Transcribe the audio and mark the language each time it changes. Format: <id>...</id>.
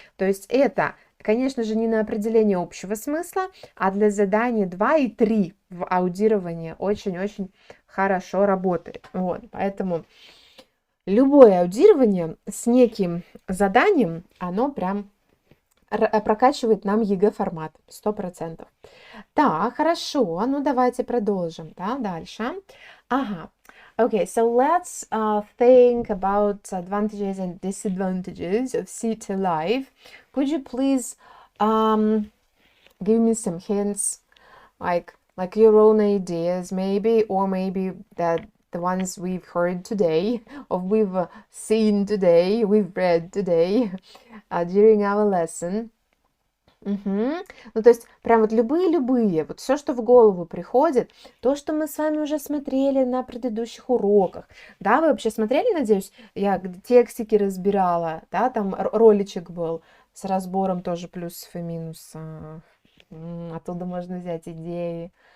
<ru>то есть это, конечно же, не на определение общего смысла, а для заданий 2 и 3 в аудировании очень-очень хорошо работает, вот, поэтому любое аудирование с неким заданием, оно прям прокачивает нам ЕГЭ формат, 100%. Так, хорошо, ну давайте продолжим, да, дальше.</ru> <en>Ага, okay, so let's think about advantages and disadvantages of city life. Could you please give me some hints, like your own ideas, maybe, or maybe that the ones we've heard today, or we've seen today, we've read today during our lesson.</en> <ru>Ну, то есть, прям вот любые, вот все, что в голову приходит, то, что мы с вами уже смотрели на предыдущих уроках, да, вы вообще смотрели, надеюсь, я текстики разбирала, да, там роличек был с разбором тоже плюсов и минусов, оттуда можно взять идеи.</ru>